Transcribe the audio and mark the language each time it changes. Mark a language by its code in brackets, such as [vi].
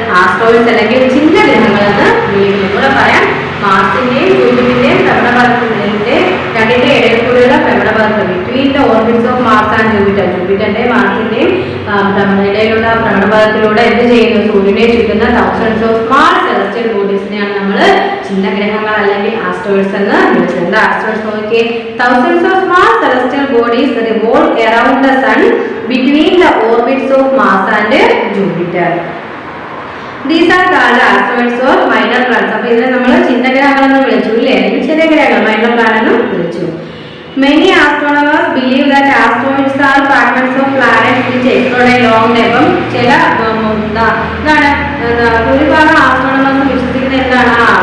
[ml] Asteroids അല്ലെങ്കിൽ ചിഹ്ന ഗ്രഹങ്ങൾ എന്ന് വിളിക്കുന്നത്. കൂടെ പറയാം, മാർസിന്റെയും ജൂപ്പിറ്ററിന്റെയും ഭ്രമണപഥത്തിന്റെ രണ്ടിന്റെ ഇടയിൽ കൂടിയുള്ള ഭ്രമണപഥത്തിൽ [en] Between the orbits of Mars and Jupiter. [ml] ജൂപ്പിറ്ററിന്റെയും മാർസിന്റെയും ഇടയിലുള്ള ഭ്രമണപഥത്തിലൂടെ എന്ത് ചെയ്യുന്നു? സൂര്യനെ ചുറ്റുന്ന തൗസൻഡ്സ് ഓഫ് സ്മാൾ സെലസ്റ്റിയൽ ബോഡീസിനെയാണ് നമ്മൾ ചിഹ്നഗ്രഹങ്ങൾ അല്ലെങ്കിൽ ആസ്ട്രോയിഡ്സ് എന്ന് വിളിച്ചത്. എന്താ ആസ്ട്രോയിഡ്സ് നോക്കിയേ? [en] thousands of small celestial bodies revolve around the sun between the orbits of Mars and Jupiter. These are called asteroids or minor planets. [ml] അപ്പോൾ ഇതിനെ നമ്മൾ ചിഹ്നഗ്രഹങ്ങൾ എന്ന് വിളിച്ചു ഇല്ലേ, ചെറിയ ഗ്രഹങ്ങൾ മൈനർ പ്ലാനറ്റ് എന്ന് വിളിച്ചു. [en] Many astronomers believe that asteroids are fragments of planets which explode a long time. [ml] അപ്പം ചില എന്താണ് ഭൂരിഭാഗം ആസ്ട്രോണമേഴ്സ് വിശ്വസിക്കുന്നത് എന്താണ്?